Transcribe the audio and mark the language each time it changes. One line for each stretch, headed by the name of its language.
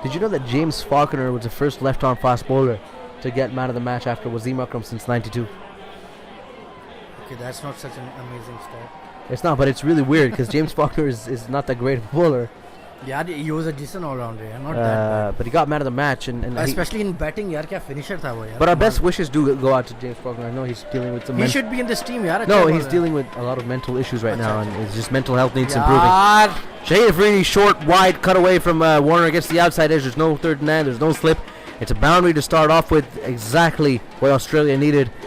English: Did you know that James Faulkner was the first left-arm fast bowler to get man of the match after Wasim Akram since '92? Okay, that's not such an amazing stat. It's not, but it's really weird because James Faulkner is not that great a bowler. यार he was a decent all-rounder, yeah, not that bad. But he got man of the match, and Especially in batting,
Hindi: यार क्या finisher था वो यार.
English: But our best wishes do go out to James Faulkner. I know he's dealing with some. He should be in this team, यार. No,
Hindi: अच्छा
English: he's bowler. dealing with a lot of mental issues right now, and it's just mental health needs
Hindi: यार.
English: improving. Shahid Afridi, short, wide, cut away from Warner against the outside edge. There's no third man. There's no slip. It's a boundary to start off with. Exactly what Australia needed.